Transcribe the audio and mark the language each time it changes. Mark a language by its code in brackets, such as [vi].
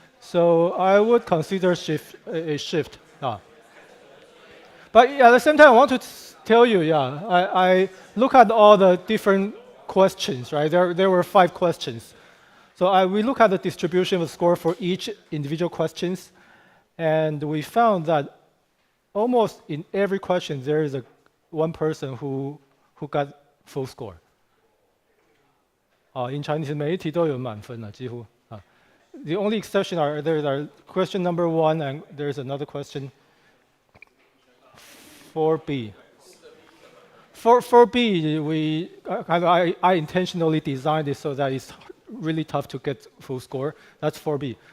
[en] So I would consider a shift. But at the same time, I want to tell you, I look at all the different questions, right? There were 5 questions. So we look at the distribution of score for each individual questions, and we found that almost in every question there is one person who got full score. In Chinese [zh] 每一题都有满分了，几乎。 [en] The only exception are question number 1 and there's another question 4B. For 4B, I intentionally designed it so that it's really tough to get full score. That's 4B.